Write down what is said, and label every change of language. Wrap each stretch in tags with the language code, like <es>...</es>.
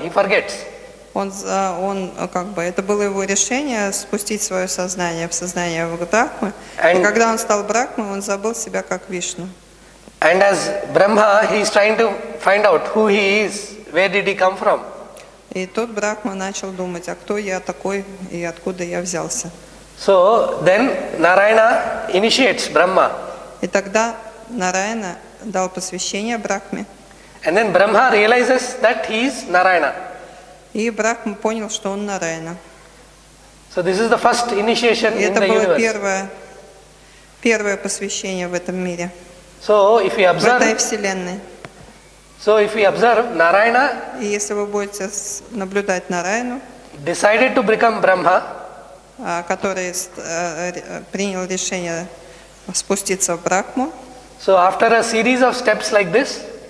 <en>He forgets.</en> <ru>Это было его решение спустить свое сознание в сознание Брахмы. И когда он стал Брахмой, он забыл себя как Вишну.</ru> <en>And as Brahma, he is trying to find out who he is, where did he come from.</en> <ru>И тот Брахма начал думать, а кто я такой и откуда я взялся.</ru> <en>So then Narayana initiates Brahma.</en> <ru>И тогда Нараяна дал посвящение Брахме.</ru> <en>And then Brahma realizes that he is Narayana.</en> <ru>И Брахма понял, что он Нараяна.</ru> <en>So this is the first initiation in the universe.</en> <ru>Это было первое посвящение в этом мире.</ru> <en>So if we observe,</en> <ru>в этой вселенной.</ru> <en>So if we observe Narayana,</en> <ru>и если вы будете наблюдать Нараяну,</ru> <en>decided to become Brahma,</en> <ru>который принял решение спуститься в Брахму.</ru> <en>So after a series of steps like this,</en>